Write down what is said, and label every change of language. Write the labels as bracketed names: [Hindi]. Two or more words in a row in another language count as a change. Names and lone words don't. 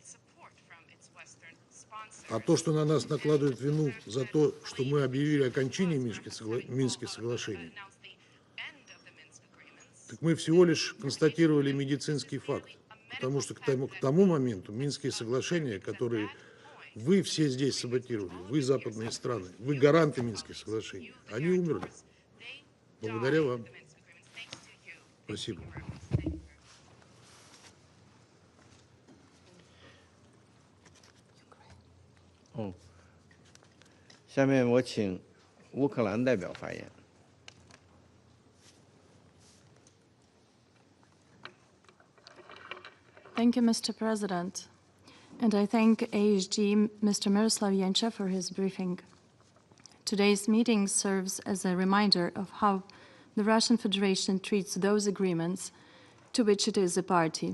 [Russian] А то, что на нас накладывают вину за то, что мы объявили о кончине Минских соглашений, так мы всего лишь констатировали медицинский факт, потому что к тому моменту Минские соглашения, которые вы все здесь саботировали, вы западные страны, вы гаранты Минских соглашений, они умерли. Благодаря вам. Спасибо. Oh. [Chinese] 下面我请乌克兰代表发言。 [English] Thank you, Mr. President. And I thank AHG Mr. Miroslav Jenča for his briefing. Today's meeting serves as a reminder of how the Russian Federation treats those agreements to which it is a party.